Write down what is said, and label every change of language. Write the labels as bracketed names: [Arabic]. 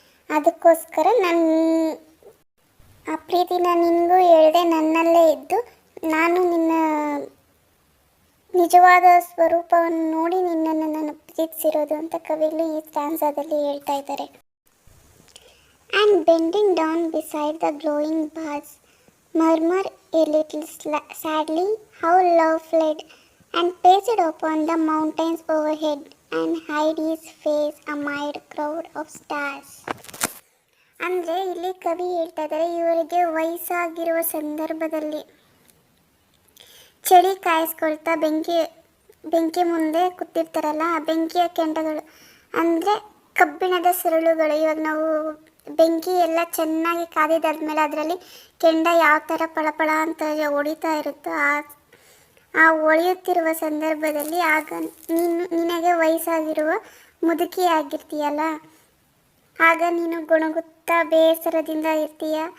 [Kannada] ಅದಕ್ಕೋಸ್ಕರ ನಾನು ಆ ಪ್ರೀತಿನ ನಿನಗೂ ಹೇಳಿದೆ, ನನ್ನಲ್ಲೇ ಇದ್ದು ನಾನು ನಿನ್ನ ನಿಜವಾದ ಸ್ವರೂಪವನ್ನು ನೋಡಿ ನಿನ್ನನ್ನು ನಾನು ಪ್ರೀತಿಸಿರೋದು ಅಂತ ಕವಿಗಳು ಈ ಸ್ಟ್ಯಾನ್ಸಾದಲ್ಲಿ ಹೇಳ್ತಾ ಇದ್ದಾರೆ. [English] And bending down beside the glowing bars murmur a little sadly how love fled and paced upon the mountains overhead and hid his face amid crowd of stars. [Kannada] ಅಂದರೆ ಇಲ್ಲಿ ಕವಿ ಹೇಳ್ತಾ ಇದ್ದಾರೆ, ಇವರಿಗೆ ವಯಸ್ಸಾಗಿರುವ ಸಂದರ್ಭದಲ್ಲಿ ಚಳಿ ಕಾಯಿಸ್ಕೊಳ್ತಾ ಬೆಂಕಿ ಮುಂದೆ ಕೂತಿರ್ತಾರಲ್ಲ, ಆ ಬೆಂಕಿಯ ಕೆಂಡಗಳು ಅಂದರೆ ಕಬ್ಬಿಣದ ಸರಳುಗಳು. ಇವಾಗ ನಾವು ಬೆಂಕಿ ಎಲ್ಲ ಚೆನ್ನಾಗಿ ಕಾದಿದ್ದಾದ್ಮೇಲೆ ಅದರಲ್ಲಿ ಕೆಂಡ ಯಾವ ಥರ ಪಳಪಳ ಅಂತ ಹೊಡಿತಾ ಇರುತ್ತೋ ಆ ಹೊಳೆಯುತ್ತಿರುವ ಸಂದರ್ಭದಲ್ಲಿ ಆಗ ನಿನಗೆ ವಯಸ್ಸಾಗಿರುವ ಮುದುಕಿ ಆಗಿರ್ತೀಯಲ್ಲ, ಆಗ ನೀನು ಗೊಣಗುತ್ತಾ ಬೇಸರದಿಂದ ಇರ್ತೀಯ.